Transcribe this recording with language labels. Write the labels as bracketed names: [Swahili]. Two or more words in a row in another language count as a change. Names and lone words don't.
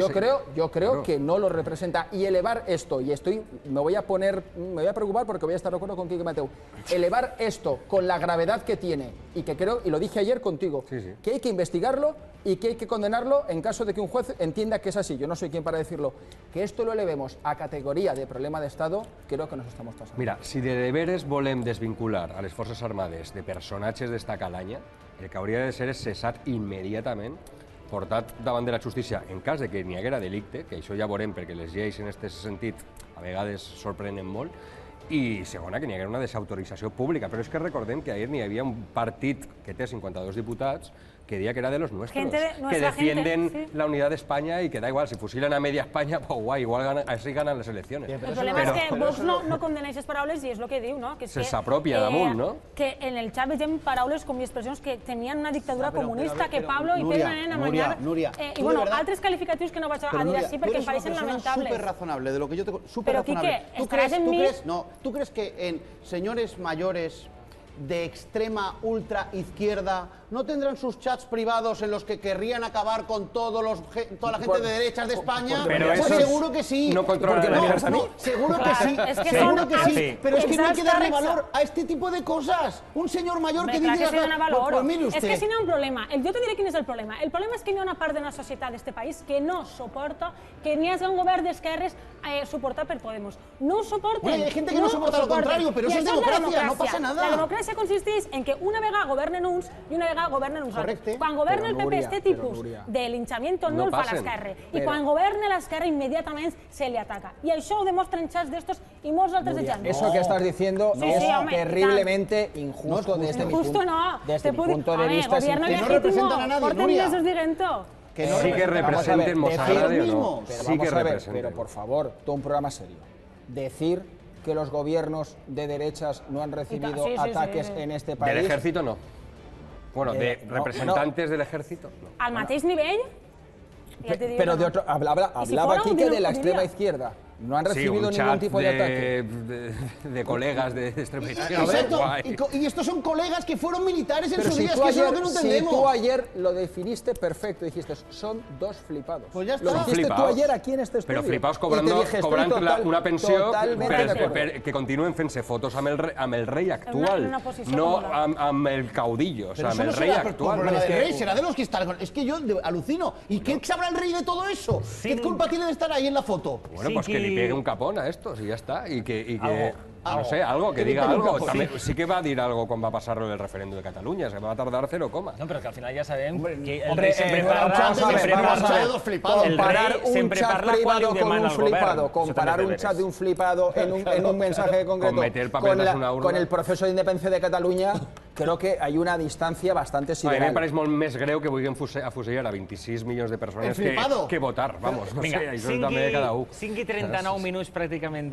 [Spanish] Yo creo que no lo representa. Y elevar esto, y me voy a preocupar porque voy a estar de acuerdo con Quique Mateu. Elevar esto con la gravedad que tiene y que creo, y lo dije ayer contigo, que hay que investigarlo y que hay que condenarlo en caso de que un juez entienda que es así. Yo no soy quien para decirlo. Que esto lo elevemos a categoría de problema de Estado, creo que nos estamos pasando. [Catalan] Mira, si de deberes volem desvincular a les Forces Armades de personatges d'esta calanya, el que hauria de ser és cessat immediatament, portat davant de la justícia en cas de que n'hi haguera delicte, que això ja veurem perquè les lleis en aquest sentit a vegades sorprenen molt, i segona, que n'hi haguera una desautorització pública. Però és que recordem que ahir n'hi havia un partit que té 52 diputats que [Spanish] decía que era de los nuestros, que defienden la unidad de España y que da igual, si fusilan a media España, pues guay, igual así ganan las elecciones. [Catalan] El problema és que Vox no condena aquestes paraules i és el que diu, no? Se s'apropia damunt, no? Que en el xat vegem paraules com i expressions que tenien una dictadura comunista, que Pablo i Pedro Manent amanyar... I bueno, altres calificatius que no vaig a dir així perquè em pareixen lamentables. [Spanish] Súper razonable, de lo que yo te... Pero Quique, estaràs en mi... ¿Tú crees que en señores mayores de extrema ultra izquierda no tendrán sus chats privados en los que querrían acabar con toda la gente de derechas de España? Pues seguro que sí. No controlan la libertad. Seguro que sí. Seguro que sí. Pero es que no hay que darle valor a este tipo de cosas. Un señor mayor que diga... Pues mire usted. [Catalan] És que si no hi ha un problema. Jo te diré quin és el problema. El problema és que hi ha una part de la societat d'aquest país que no soporta que n'hi hagi un govern d'esquerres suportat per Podemos. No ho suporten. [Spanish] Hay gente que no soporta lo contrario, pero eso es democracia, no pasa nada. [Catalan] La democràcia consisteix en que una vegada governen uns i una vegada governen uns altres. Quan governa el PP este tipus de linchamiento no el fa l'esquerra. I quan governa l'esquerra immediatament se li ataca. I això ho demostren xats d'estos i molts altres exemples. [Spanish] Eso que estás diciendo es terriblemente injusto desde mi punto de vista. Que no representan a nadie, Nuria. Sí que representen Mossad o no. Sí que representen. Pero por favor, todo un programa serio. Decir que los gobiernos de derechas no han recibido ataques en este país... Del ejército no. Bueno, de representantes del ejército no. [Catalan] Al mateix nivell? [Spanish] Pero de otro, hablaba aquí que de la extrema izquierda. No han recibido ningún tipo de ataque. De colegas de extrema izquierda. Exacto. Y estos son colegas que fueron militares en su día, es que eso es lo que no entendemos. Si tú ayer lo definiste perfecto, dijiste, son dos flipados. Pues ya está. Lo dijiste tú ayer aquí en este estudio. Pero flipados cobrando [Catalan] una pensió que continuen fent-se fotos amb el rei actual, no amb el caudillo, [Spanish] o sea, [Catalan] amb el rei actual. [Spanish] Pero el rey será de los que están... Es que yo alucino. ¿Y qué sabrá el rey de todo eso? ¿Qué culpa tiene de estar ahí en la foto? Bueno, pues que pegue un capón a estos y ya está. Y que no sé, algo, que diga algo. También, [Catalan] sí que va a dir algo quan va passar el referéndum de Catalunya, se va a tardar 0, No, però que al final ja sabem que el rei sempre parla [Spanish] comparar un chat de un flipado en un mensaje concreto con el proceso de independencia de Cataluña, creo que hay una distancia bastante sideral. [Catalan] A mi em pareix molt més greu que vulguin afusellar a 26 milions de persones que votar. [Spanish] Vamos, no sé, [Catalan] això també cada un. 5 i 39 minuts pràcticament de